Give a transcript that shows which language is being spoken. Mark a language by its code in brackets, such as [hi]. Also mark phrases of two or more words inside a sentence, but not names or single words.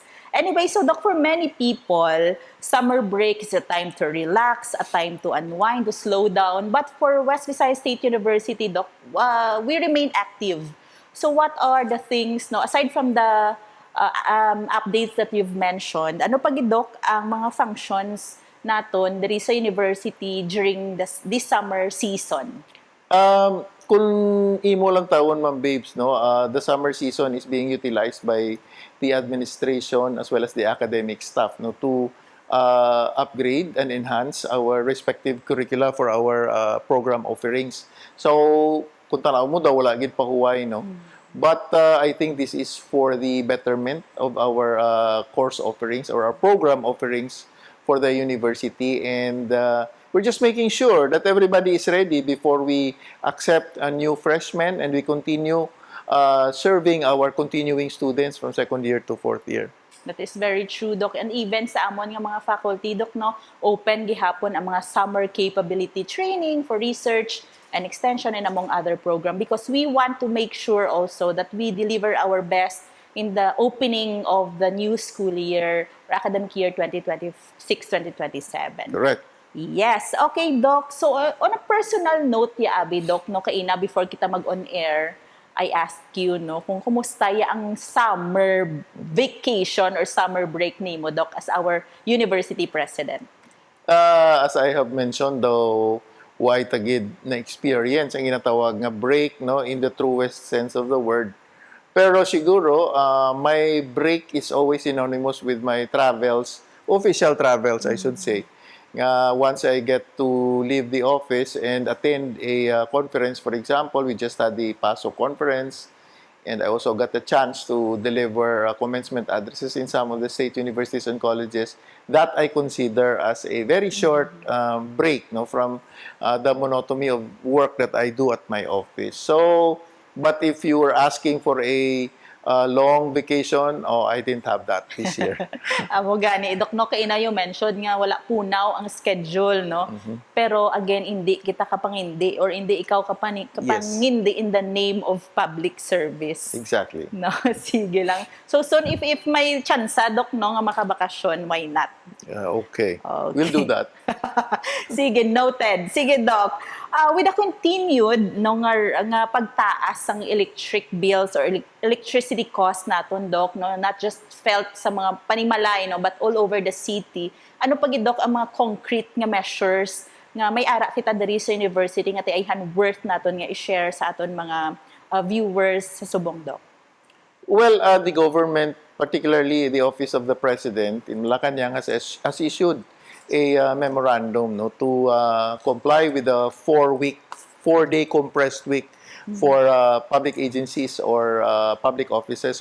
[en] Anyway, so Doc, for many people, summer break is a time to relax, a time to unwind, to slow down. But for West Visayas State University, Doc, we remain active. So what are the things, aside from the updates that you've mentioned, [hil] ano pa Doc ang mga functions naton diri sa university [en] during this summer season? [hil] Kung imo lang tawon, Ma'am Babes, [en] the summer season is being utilized by the administration as well as the academic staff to upgrade and enhance our respective curricula for our program offerings. So, [hil] kung tanaw mo daw, wala gid pahuway, [en] But I think this is for the betterment of our course offerings or our program offerings for the university, and we're just making sure that everybody is ready before we accept a new freshman and we continue serving our continuing students from second year to fourth year. That is very true, Doc. And even [hil] sa amon nga mga faculty, [en] Doc, open [hil] gihapon ang mga [en] summer capability training for research and extension and among other program, because we want to make sure also that we deliver our best in the opening of the new school year or academic year 2026-2027. Correct. Yes. Okay, Doc. So, on a personal note, [hil] Abi, Doc, kaina, [en] before kita mag-on-air, I asked you, [hil] kung kumusta ang [en] summer vacation or summer break [hil] nimo, Doc, [en] as our university president. As I have mentioned, though, why [hil] tagid na [en] experience [hil] ang ginatawag nga [en] break, in the truest sense of the word. [hil] Pero siguro, [en] my break is always synonymous with my travels, official travels, I should say. Once I get to leave the office and attend a conference, for example, we just had the PASO conference, and I also got the chance to deliver commencement addresses in some of the state universities and colleges. That I consider as a very short break from the monotony of work that I do at my office. So, but if you were asking for a long vacation, I didn't have that this year. [hil] Amo gani, Doc, kaina yung mention nga wala punaw ang schedule, Pero again, hindi kita kapangindi or hindi ikaw kapangindi [en] in the name of public service. Exactly. [hil] No, sige lang. [en] So soon, if may chance, Doc, [hil] nga makabakasyon, [en] why not? Okay. We'll do that. [hil] Sige, noted. Sige, Doc. [en] With a continued nga pagtaas ng electric bills or electricity electricity cost naton, Doc, no? Not just felt [hil] sa mga panimalay, [en] no? But all over the city. [hil] Ano pa gid, Doc, ang mga concrete nga measures nga may ara kita diri sa university nga tiayhan worth naton nga i-share sa aton mga viewers sa subong, Doc? [en] Well, the government, particularly the Office of the President in Malacanang, has issued a memorandum, no, to comply with the 4-day compressed week for public agencies or public offices.